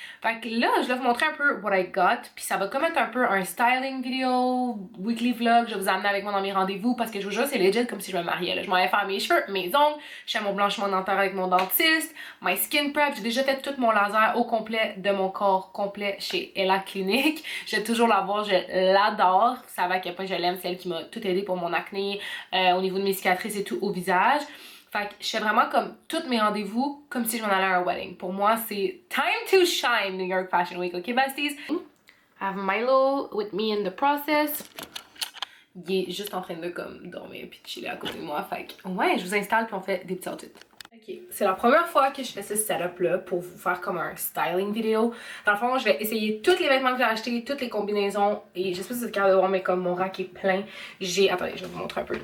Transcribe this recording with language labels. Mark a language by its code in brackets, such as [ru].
[fr] Fait que là, je vais vous montrer un peu [en] what I got, [fr] puis ça va comme être un peu un styling vidéo, weekly vlog, je vais vous amener avec moi dans mes rendez-vous parce que je vous jure, c'est legit comme si je me mariais, là. Je m'en vais faire mes cheveux, mes ongles, je fais mon blanchiment dentaire avec mon dentiste, [en] my skin prep, [fr] j'ai déjà fait tout mon laser au complet de mon corps complet chez Ella Clinique. Je vais toujours l'avoir, je l'adore, vous savez à quel point je l'aime, c'est elle qui m'a tout aidé pour mon acné, au niveau de mes cicatrices et tout au visage. Fait que je fais vraiment comme tous mes rendez-vous comme si je m'en allais à un wedding. Pour moi, c'est [en] time to shine [fr] New York Fashion Week, [en] ok besties? I have Milo with me in the process. [fr] Il est juste en train de comme dormir puis de chiller à côté de moi. Fait que ouais, je vous installe puis on fait des petits outfits. Ok, c'est la première fois que je fais ce setup là pour vous faire comme un styling vidéo. Dans le fond, je vais essayer tous les vêtements que j'ai achetés, toutes les combinaisons et je sais pas si vous êtes capable de voir mais comme mon rack est plein. Attendez, je vais vous montrer un peu.